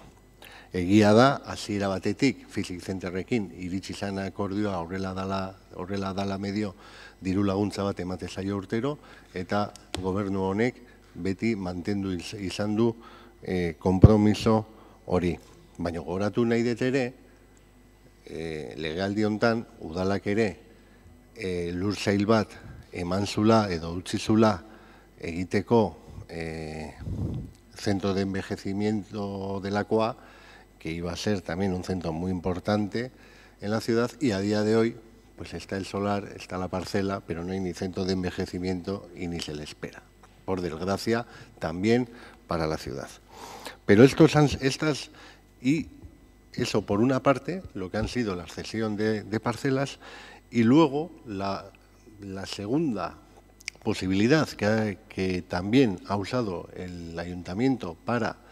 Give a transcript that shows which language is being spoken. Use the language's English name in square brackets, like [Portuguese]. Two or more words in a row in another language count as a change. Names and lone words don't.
[Basque] Egia da, hasiera batetik, Fizik zenterrekin iritsi zan akordioa horrela dala medio diru laguntza bat emate zaio urtero, eta gobernu honek beti mantendu izan du konpromiso hori. Baina gogoratu nahi dut ere, legealdi hontan udalak ere lursail bat eman zula edo utzi zula egiteko [Spanish] centro de envejecimiento delakoa, que iba a ser también un centro muy importante en la ciudad, y a día de hoy pues está el solar, está la parcela, pero no hay ni centro de envejecimiento y ni se le espera. Por desgracia, también para la ciudad. Pero y eso por una parte, lo que han sido la cesión de parcelas, y luego la segunda posibilidad que también ha usado el ayuntamiento para